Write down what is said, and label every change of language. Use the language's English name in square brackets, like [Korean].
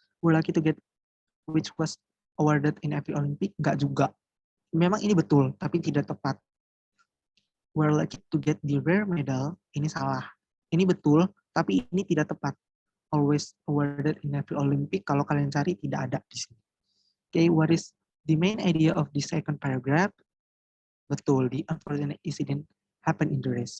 [English] We're lucky to get which was awarded in every Olympic, [Indonesian] nggak juga. Memang ini betul, tapi tidak tepat. [English] We're lucky to get the rare medal, [Indonesian] ini salah. Ini betul, tapi ini tidak tepat. [English] Always awarded in every Olympic, [Indonesian] kalau kalian cari tidak ada di sini. [English] Okay, what is the main idea of the second paragraph? [Indonesian] Betul, [English] the unfortunate incident happened in the race.